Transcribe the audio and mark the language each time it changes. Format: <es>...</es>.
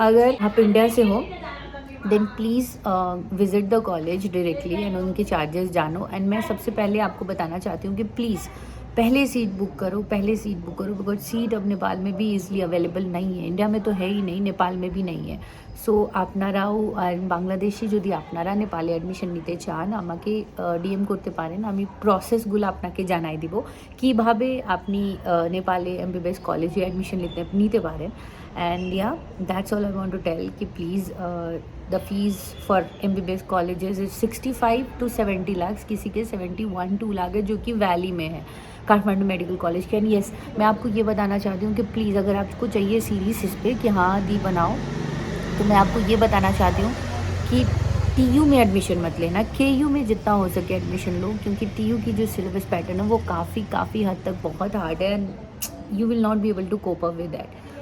<hi>अगर आप इंडिया से हो then please visit the college directly and उनके चार्जेस जानो। एंड मैं सबसे पहले आपको बताना चाहती हूँ कि प्लीज़ पहले सीट बुक करो, बिकॉज सीट अब नेपाल में भी ईजिली अवेलेबल नहीं है। इंडिया में तो है ही नहीं, नेपाल में भी नहीं है।</hi> <bn>सो আপনারাও আর বাংলাদেশি যদি আপনারা নেপালে অ্যাডমিশন নিতে চান, আমাকে ডিএম করতে পারেন। আমি প্রসেসগুলো আপনাকে জানাই দিব কিভাবে আপনি নেপালে MBBS কলেজে অ্যাডমিশন নিতে পারেন।</bn> <en>And yeah that's all I want to tell कि please the fees for MBBS colleges is 65 to 70 lakh.</en> <hi>किसी के 71-2 लाख है, जो कि वैली में है, काठमांडू मेडिकल कॉलेज के। एंड येस, मैं आपको ये बताना चाहती हूँ कि प्लीज़ अगर आपको चाहिए सीरीज़ इस पर कि हाँ दी बनाओ, तो मैं आपको ये बताना चाहती हूँ कि TU में एडमिशन मत लेना, KU में जितना हो सके एडमिशन लो, क्योंकि TU की जो सिलेबस पैटर्न है वो काफ़ी हद तक बहुत हार्ड है</hi> <en>And you will not be able to cope up with that.</en>